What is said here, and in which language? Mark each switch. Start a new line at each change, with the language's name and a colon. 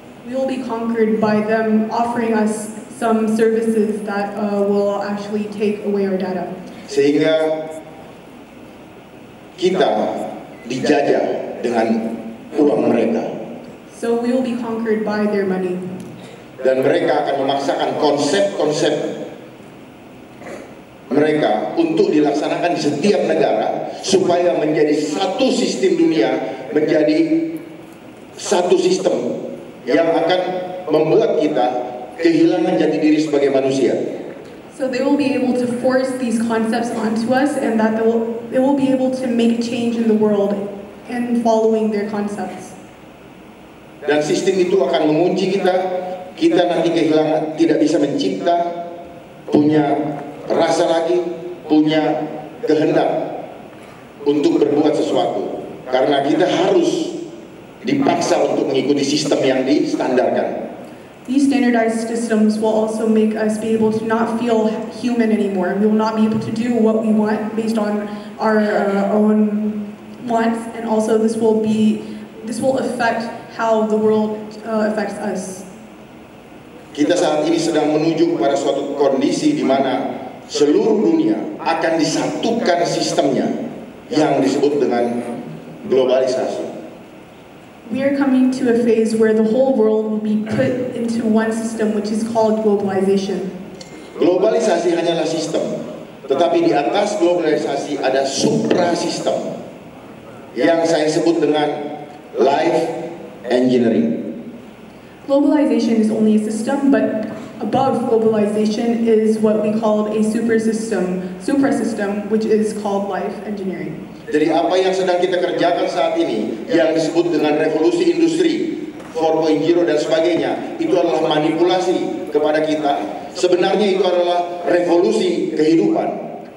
English: We will be conquered by them offering us some services that will actually take away our data.
Indonesian: Sehingga kita dijajah dengan uang mereka.
English: So we will be conquered by their money.
Indonesian: Dan mereka akan memaksakan konsep-konsep mereka untuk dilaksanakan di setiap negara supaya menjadi satu sistem dunia, menjadi satu sistem yang akan membuat kita kehilangan jati diri sebagai manusia.
English: So they will be able to force these concepts onto us, and that they will be able to make a change in the world and following their concepts.
Indonesian: Dan sistem itu akan mengunci kita. Kita nanti kehilangan, tidak bisa mencipta, punya rasa lagi, punya kehendak untuk berbuat sesuatu. Karena kita harus dipaksa untuk mengikuti sistem yang distandarkan.
English: These standardized systems will also make us be able to not feel human anymore. We will not be able to do what we want based on our own wants, and also this will affect how the world affects us.
Indonesian: Kita saat ini sedang menuju kepada suatu kondisi di mana seluruh dunia akan disatukan sistemnya yang disebut dengan globalisasi.
English: We are coming to a phase where the whole world will be put into one system, which is called globalization.
Indonesian: Globalisasi hanyalah sistem, tetapi di atas globalisasi ada supra-sistem yang saya sebut dengan life engineering.
English: Globalization is only a system, but above globalization is what we call a supra-system, which is called life engineering.
Indonesian: Jadi apa yang sedang kita kerjakan saat ini yang disebut dengan revolusi industri 4.0 dan sebagainya, itu adalah manipulasi kepada kita. Sebenarnya itu adalah revolusi kehidupan.